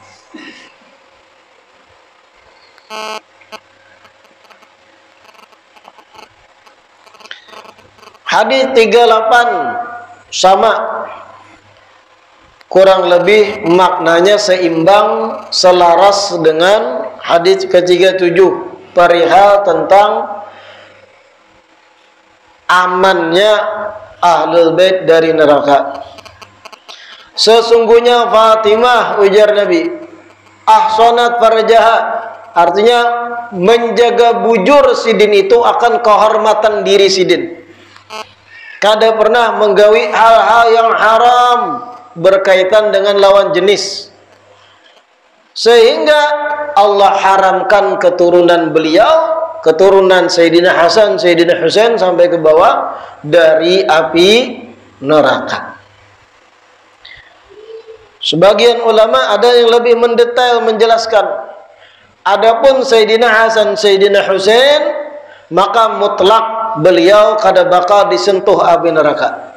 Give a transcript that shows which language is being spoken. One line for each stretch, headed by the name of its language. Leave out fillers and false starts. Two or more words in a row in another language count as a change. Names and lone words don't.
Indonesian: Hadis 38 sama, kurang lebih maknanya seimbang, selaras dengan hadis ke-37 perihal tentang amannya
Arabic: أهل البيت
Indonesian: dari neraka.
Banjar: Sesungguhnya Fatimah, ujar Nabi,
Arabic: أحصنت فرجها,
Banjar: artinya menjaga bujur sidin itu akan kehormatan diri sidin.
Indonesian: Kada pernah menggawi hal-hal yang haram berkaitan dengan lawan jenis, sehingga Allah haramkan keturunan beliau, keturunan Sayyidina Hasan, Sayyidina Husain sampai ke bawah dari api neraka. Sebagian ulama ada yang lebih mendetail menjelaskan, adapun Sayyidina Hasan, Sayyidina Husain, maka mutlak beliau kada bakal disentuh api neraka.